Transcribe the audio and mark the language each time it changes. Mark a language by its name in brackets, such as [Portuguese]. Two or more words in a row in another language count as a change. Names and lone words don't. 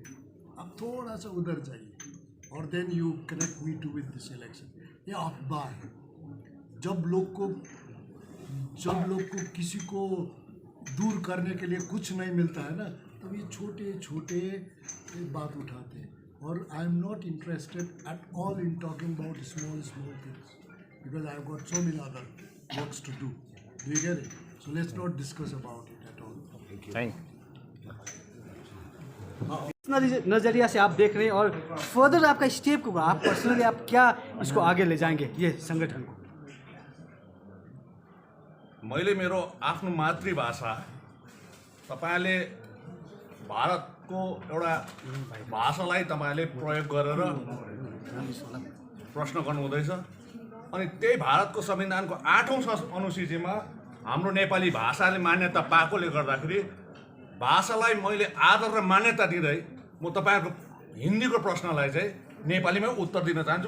[Hindi] आप थोड़ा सा उधर जाइए और [English] then you connect me to with this election. [Hindi] ये अफवाह है. जब लोग को किसी को दूर करने के लिए कुछ नहीं मिलता है ना, तब ये छोटे बात उठाते हैं. [English] और I am not interested at all in talking about small things because I have got so many other works to do. Do you get it? So let's not discuss about it at all. थैंक [Hindi] इस नज़रिया से आप देख रहे हैं और फर्दर आपका स्टेप होगा, आप पर्सनली आप क्या इसको आगे ले जाएंगे ये संगठन को? [Nepali] मैले मेरो आफ्नो मातृभाषा, तपाईले भारतको एउटा भाषालाई तपाईले प्रयोग गरेर प्रश्न गर्नुहुँदैछ. अनि त्यही भारतको संविधानको 8औं अनुसूचीमा हाम्रो नेपाली भाषाले मान्यता पाएकोले गर्दाखेरि भाषालाई मैले आदर र मान्यता दिँदै म तपाईहरुको हिन्दीको प्रश्नलाई चाहिँ नेपालीमै उत्तर दिन चाहन्छु.